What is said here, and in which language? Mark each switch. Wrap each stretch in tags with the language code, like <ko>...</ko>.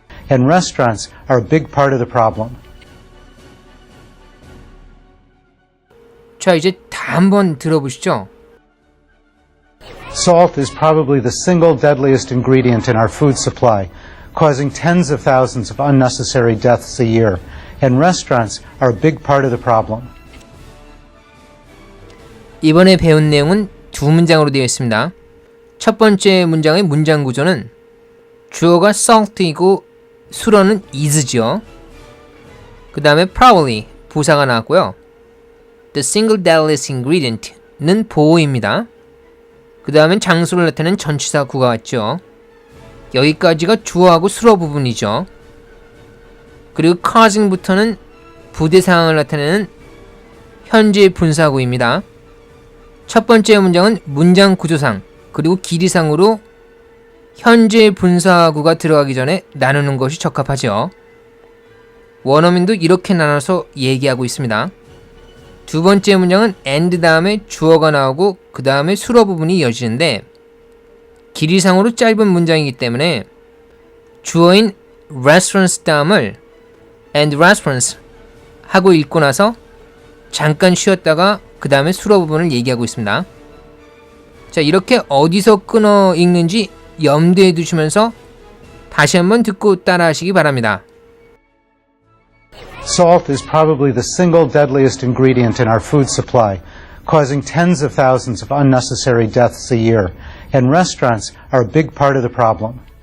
<en>And restaurants are a big part of the problem.</en> <ko>자, 이제 다 한번 들어보시죠.</ko> <en>Salt is probably the single deadliest ingredient in our food supply, causing tens of thousands of unnecessary deaths a year. And restaurants are a big part of the problem.</en> <ko>이번에 배운 내용은 두 문장으로 되어 있습니다. 첫 번째 문장의 문장 구조는 주어가 salt이고 수로는 is죠. 그 다음에 probably 부사가 나왔고요.</ko> <en>The single deadliest ingredient는</en> <ko>보호입니다. 그 다음엔 장소를 나타내는 전치사 구가 왔죠. 여기까지가 주어하고 수로 부분이죠. 그리고 causing부터는 부대 상황을 나타내는 현재 분사구입니다. 첫 번째 문장은 문장 구조상 그리고 길이상으로 현재 분사구가 들어가기 전에 나누는 것이 적합하죠. 원어민도 이렇게 나눠서 얘기하고 있습니다. 두 번째 문장은 and 다음에 주어가 나오고 그 다음에 수로 부분이 이어지는데 길이상으로 짧은 문장이기 때문에 주어인 restaurants 다음을</ko> <en>and restaurants</en> <ko>하고 읽고 나서 잠깐 쉬었다가 그 다음에 수로 부분을 얘기하고 있습니다. 자, 이렇게 어디서 끊어 읽는지 염두에 두시면서 다시 한번 듣고 따라 하시기 바랍니다.</ko> <en>Salt is probably the single deadliest ingredient in our food supply, causing tens of thousands of unnecessary deaths a year. And restaurants are a big part of the problem.</en>